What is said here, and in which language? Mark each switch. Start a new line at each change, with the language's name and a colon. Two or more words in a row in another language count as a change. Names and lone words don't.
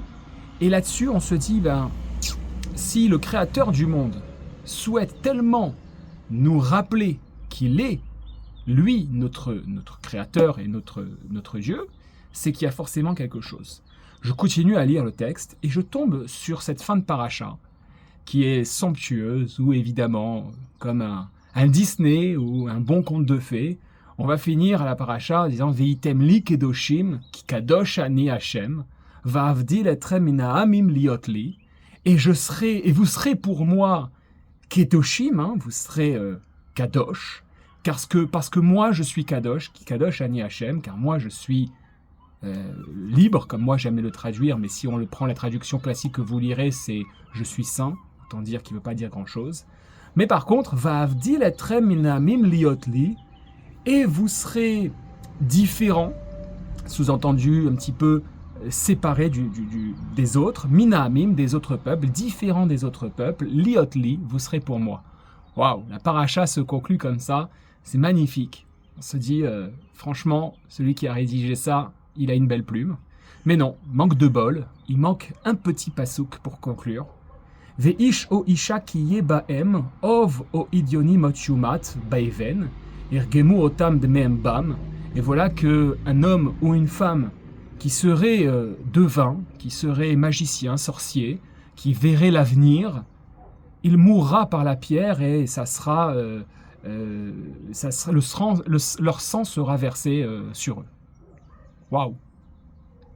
French: Et là-dessus, on se dit, si le Créateur du monde souhaite tellement nous rappeler qu'il est, lui, notre Créateur et notre Dieu, c'est qu'il y a forcément quelque chose. Je continue à lire le texte et je tombe sur cette fin de paracha qui est somptueuse, où évidemment, comme un Disney ou un bon conte de fées, on va finir à la paracha en disant
Hebrew: והייתם לי קדושים כי קדוש אני השם ואבדיל אתכם מן העמים להיות לי,
French: et vous serez pour moi kedoshim, vous serez kadosh, parce que moi je suis kadosh,
Hebrew: כי קדוש אני השם,
French: car moi je suis libre, comme moi j'aime le traduire, mais si on le prend la traduction classique que vous lirez, c'est je suis saint, autant dire qu'il ne veut pas dire grand chose. Mais par contre,
Hebrew: ואבדיל אתכם מן העמים להיות לי,
French: et vous serez différents, sous-entendu un petit peu séparés des autres, minamim, des autres peuples, différents des autres peuples, liotli, vous serez pour moi. Waouh, la paracha se conclut comme ça, c'est magnifique. On se dit, franchement, celui qui a rédigé ça, il a une belle plume. Mais non, manque de bol, il manque un petit pasouk pour conclure.
Hebrew: ואיש או אשה כי יהיה בהם אוב או ידעוני מות יומתו באבן ירגמו אתם דמיהם בם,
French: et voilà qu'un homme ou une femme qui serait devin, qui serait magicien, sorcier, qui verrait l'avenir, il mourra par la pierre et leur sang sera versé sur eux. Waouh!